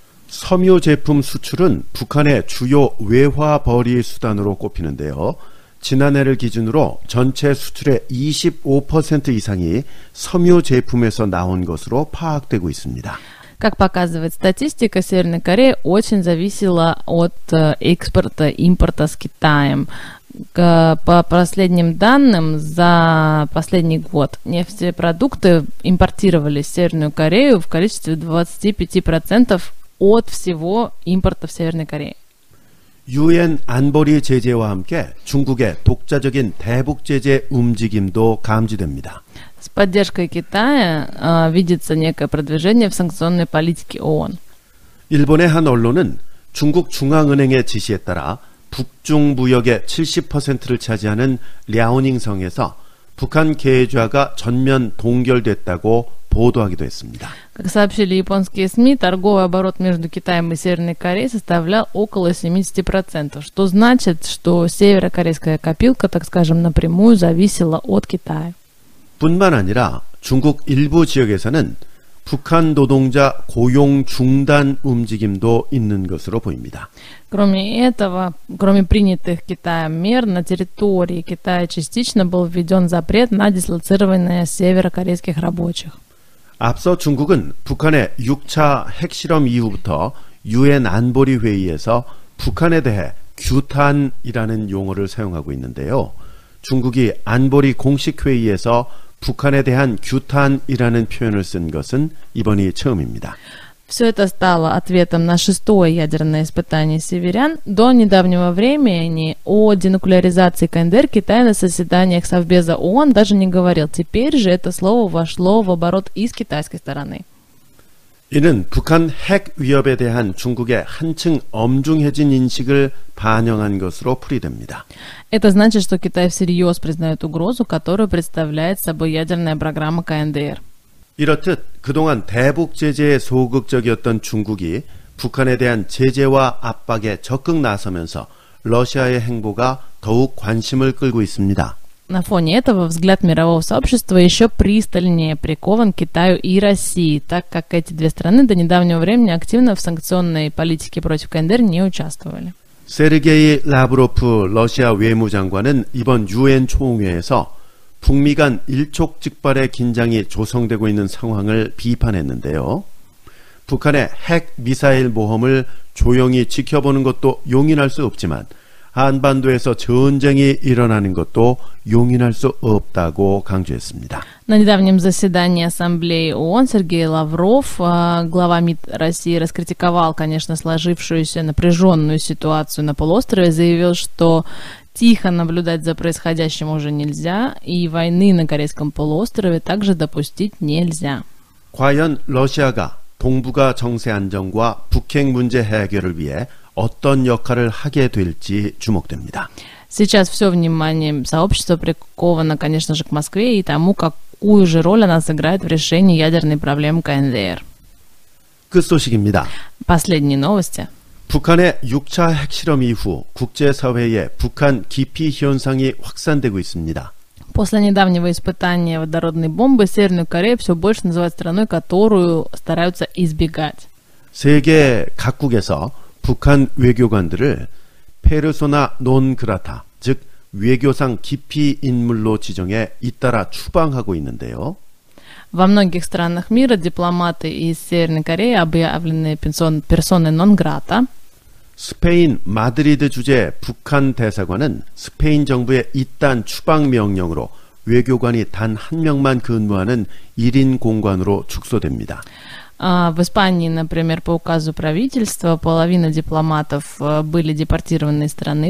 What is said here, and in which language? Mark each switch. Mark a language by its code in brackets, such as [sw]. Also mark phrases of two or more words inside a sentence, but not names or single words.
[ko] 섬유 제품 수출은 북한의 주요 외화 벌이 수단으로 꼽히는데요. 지난해를 기준으로 전체 수출의 25% 이상이 섬유 제품에서 나온 것으로 파악되고 있습니다. [ru] Как показывает статистика, Северная Корея очень зависела от экспорта, импорта с Китаем. По последним данным, за последний год нефтепродукты импортировались в Северную Корею в количестве 25% от всего импорта в Северной Корее. [ko] 유엔 안보리 제재와 함께 중국의 독자적인 대북 제재 움직임도 감지됩니다. [ru] С поддержкой Китая видится некое продвижение в санкционной политике ООН. [ko] 일본의 한 언론은 중국 중앙은행의 지시에 따라 북중 무역의 70%를 차지하는 랴오닝성에서 북한 계좌가 전면 동결됐다고 보도하기도 했습니다. [ru] Как сообщили японские СМИ, торговый оборот между Китаем и Северной Кореей составлял около 70%, что значит, что северокорейская копилка, так скажем, напрямую зависела от Китая. [ko] 뿐만 아니라 중국 일부 지역에서는 북한 노동자 고용 중단 움직임도 있는 것으로 보입니다. [ru] Кроме этого, кроме принятых Китаем мер, на территории Китая частично был введен запрет на дислоцирование северокорейских рабочих. [ko] 앞서 중국은 북한의 6차 핵실험 이후부터 유엔 안보리 회의에서 북한에 대해 규탄이라는 용어를 사용하고 있는데요. 중국이 안보리 공식 회의에서 북한에 대한 규탄이라는 표현을 쓴 것은 이번이 처음입니다. [ru] Все это стало ответом на 6-е ядерное испытание северян. До недавнего времени о денуклеаризации КНДР Китай на заседаниях Совбеза ООН даже не говорил. Теперь же это слово вошло в оборот и с китайской стороны. [ko] 이는 북한 핵 위협에 대한 중국의 한층 엄중해진 인식을 반영한 것으로 풀이됩니다. [ru] Это значит, что Китай всерьез признает угрозу, которую представляет собой ядерная программа КНДР. [ko] 이렇듯 그동안 대북 제재에 소극적이었던 중국이 북한에 대한 제재와 압박에 적극 나서면서 러시아의 행보가 더욱 관심을 끌고 있습니다. [ru] На фоне этого взгляд мирового сообщества еще пристальнее прикован к Китаю и России, так как эти две страны до недавнего времени активно в санкционной политике против КНДР не участвовали. [ko] 세르게이 라브로프 러시아 외무장관은 이번 유엔 총회에서 북미 간 일촉즉발의 긴장이 조성되고 있는 상황을 비판했는데요. 북한의 핵 미사일 모험을 조용히 지켜보는 것도 용인할 수 없지만 한반도에서 전쟁이 일어나는 것도 용인할 수 없다고 강조했습니다. [ru] На недавнем заседании Ассамблеи ООН Сергей Лавров, глава МИД России, раскритиковал, конечно, сложившуюся напряженную ситуацию на полуострове, заявил, что тихо наблюдать за происходящим уже нельзя, и войны на Корейском полуострове также допустить нельзя. [ko] 과연 러시아가 동북아 정세 안정과 북핵 문제 해결을 위해 어떤 역할을 하게 될지 주목됩니다. [ru] Сейчас все внимание сообщества приковано, конечно же, к Москве и тому, какую же роль она сыграет в решении ядерной проблемы КНДР. [ko] 끝소식입니다. [ru] Последние новости. [ko] 북한의 6차 핵실험 이후 국제사회에 북한 기피 현상이 확산되고 있습니다. [ru] После недавнего испытания водородной бомбы Северную Корею все больше называют страной, которую стараются избегать. [ko] 세계 각국에서 북한 외교관들을 [la] persona non grata, [ko] 즉 외교상 기피 인물로 지정해 잇따라 추방하고 있는데요. [ru] Во многих странах мира дипломаты из Северной Кореи объявлены персоной нон-грата. [ko] 스페인 마드리드 주재 북한 대사관은 스페인 정부의 이딴 추방 명령으로 외교관이 단 한 명만 근무하는 1인 공관으로 축소됩니다. [ru] В Испании, например, по указу правительства, половина дипломатов были депортированы из страны.